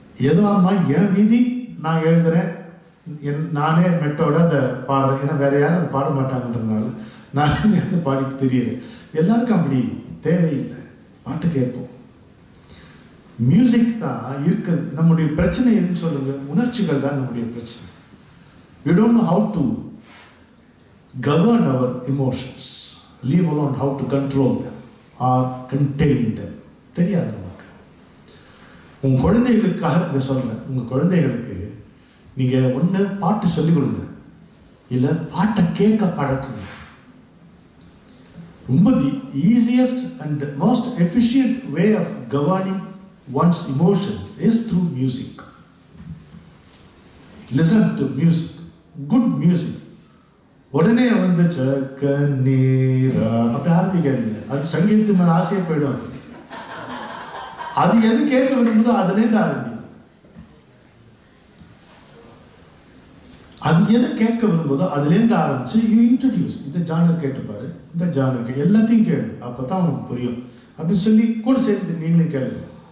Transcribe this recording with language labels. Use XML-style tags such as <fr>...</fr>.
<ta>ஏதோ அம்மா என் விதி நான் எழுதுறேன், நானே மெட்டோட அதை பாடுறேன், ஏன்னா வேற யாரும் அதை பாட மாட்டாங்கன்றதுனால நான் அதை பாடி தெரியல. எல்லாருக்கும் அப்படி தேவையில்லை, பாட்டு கேட்போம். மியூசிக் தான் இருக்குது. நம்முடைய பிரச்சனை எதுன்னு சொல்லுங்க, உணர்ச்சிகள் தான் நம்முடைய பிரச்சனை.</ta> <en>We don't know how to govern our emotions. Leave alone how to control them or contain them.</en> <ta>தெரியாது நமக்கு. உங்கள் குழந்தைகளுக்காக இதை சொல்கிறேன். உங்கள் குழந்தைகளுக்கு நீங்கள் ஒன்று பாட்டு சொல்லிக் கொடுங்க, இல்லை பாட்டை கேட்க பழக்குங்க.</ta> <en>ரொம்ப the easiest and most efficient way of governing one's emotions is through music. Listen to music, good music.</en> <ta>உடனே வந்து கண்ணீரா அப்படி ஆரம்பிக்காதீங்க. அது சங்கீதத்து மேலே ஆசையை போயிடும். அது எது கேட்க விரும்புதோ அதுலேருந்து ஆரம்பிங்க. அது எது கேட்க விரும்புதோ அதுலேருந்து ஆரம்பிச்சு</ta> <en>You introduce.</en> <ta>இந்த ஜானர் கேட்டுப்பாரு, இந்த ஜானர் எல்லாத்தையும் கேளு, அப்போ தான் அவனுக்கு புரியும் அப்படின்னு சொல்லி கூட சேர்த்து நீங்களும் கேளுங்க.</ta>